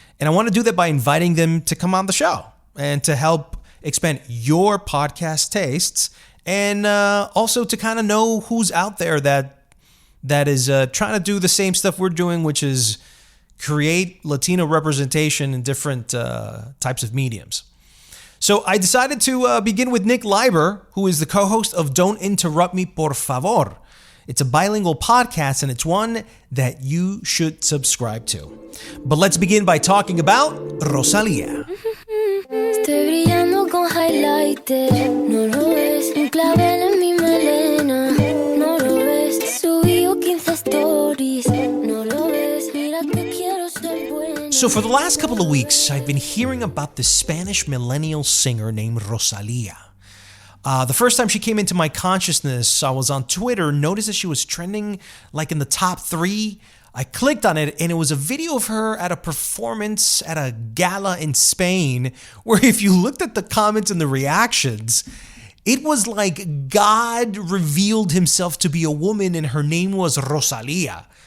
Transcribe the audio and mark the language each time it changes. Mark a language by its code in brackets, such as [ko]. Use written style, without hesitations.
[en] And I want to do that by inviting them to come on the show and to help expand your podcast tastes, and also to kind of know who's out there that is trying to do the same stuff we're doing, which is create Latino representation in different types of mediums. So I decided to begin with Nick Leiber, who is the co-host of Don't Interrupt Me, Por Favor. It's a bilingual podcast, and it's one that you should subscribe to. But let's begin by talking about Rosalia. [es] Estoy brillando con highlighter, no lo ves, un clavel en mi melena, no lo ves, subí [en] 15 stories, [es] no lo ves, mira que quiero ser buena. [en] So for the last couple of weeks, I've been hearing about this Spanish millennial singer named Rosalia. The first time she came into my consciousness, I was on Twitter, noticed that she was trending like in the top 3. I clicked on it, and it was a video of her at a performance at a gala in Spain, where if you looked at the comments and the reactions, it was like God revealed himself to be a woman and her name was Rosalia.